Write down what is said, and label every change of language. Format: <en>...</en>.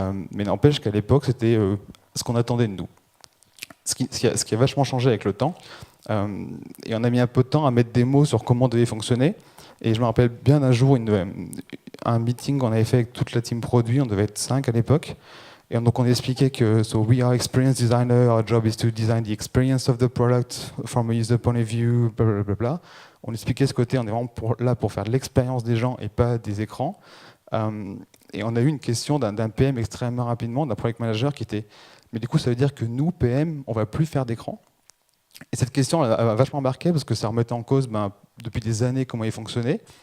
<fr>Mais n'empêche qu'à l'époque, c'était ce qu'on attendait de nous. Ce qui a vachement changé avec le temps. Et on a mis un peu de temps à mettre des mots sur comment devait fonctionner. Et je me rappelle bien d'un jour, un meeting qu'on avait fait avec toute la team produit, on devait être 5 à l'époque. Et donc on expliquait que</fr> <en>so we are experience designer, our job is to design the experience of the product from a user point of view, blablabla.</en> <fr>On expliquait ce côté, on est vraiment là pour faire l'expérience des gens et pas des écrans. Et on a eu une question d'un PM extrêmement rapidement, d'un product manager qui était, mais du coup ça veut dire que nous, PM, on va plus faire d'écran? Et cette question elle a vachement marqué parce que ça remettait en cause depuis des années comment il fonctionnait.</fr>